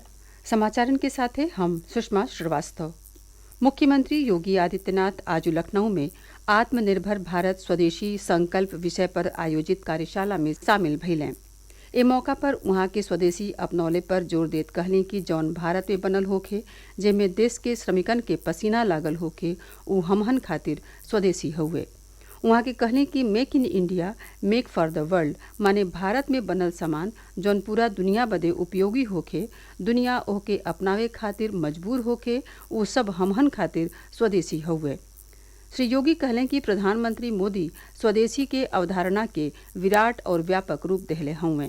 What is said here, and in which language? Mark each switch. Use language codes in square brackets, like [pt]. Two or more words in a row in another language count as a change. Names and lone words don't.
[bho] समाचारन के साथ हैं हम सुषमा श्रीवास्तव। मुख्यमंत्री योगी आदित्यनाथ आज लखनऊ में आत्मनिर्भर भारत स्वदेशी संकल्प विषय पर आयोजित कार्यशाला में शामिल भइलें। ए मौका पर उहाँ के स्वदेशी अपनौले पर जोर देत कहलें कि जौन भारत में बनल होखे, जेमे देश के श्रमिकन के पसीना लागल होखे, उ हमहन खातिर स्वदेशी हउवे। उहाँ के कहलें कि [en] make in India make for the world [bho] माने भारत में बनल सामान जौन पूरा दुनिया बदे उपयोगी होखे, दुनिया ओहके अपनावे खातिर मजबूर होखे, उ सब हमहन खातिर स्वदेशी हउवे। श्री योगी कहलें कि प्रधानमंत्री मोदी स्वदेशी के अवधारणा के विराट और व्यापक रूप देहले हउवे।